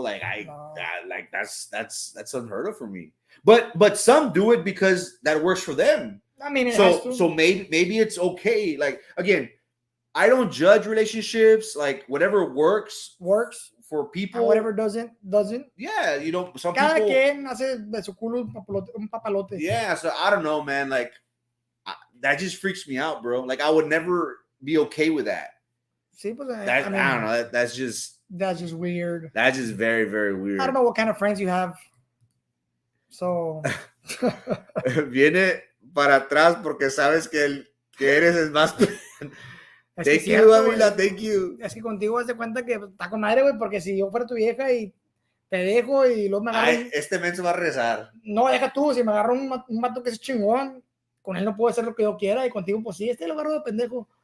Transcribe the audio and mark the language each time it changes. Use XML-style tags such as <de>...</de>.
<en>Like that's unheard of for me. But some do it because that works for them. I mean, so maybe it's okay. Like again, I don't judge relationships. Like whatever works for people. And whatever doesn't. Yeah, you know, some</en> <es>Cada</es> <en>people.</en> <es>quien hace de su culo un papalote.</es> <en>Yeah, so I don't know, man. Like that just freaks me out, bro. Like I would never be okay with that.</en> <es>Sí, pues,</es> <en>I don't know. That's just weird. That's just very, very weird. I don't know what kind of friends you have. So</en> <es>viene para atrás porque sabes que eres el más.</es> <en>Thank you, Avila. Thank you.</en> <es>Es que contigo haz de cuenta que está con madre, güey, porque si yo fuera tu vieja y te dejo y luego me agarro. Este menso va a rezar. No, deja tú, si me agarro un vato que es chingón, con él no puedo hacer lo que yo quiera y contigo, pues sí, lo agarro de pendejo.</es>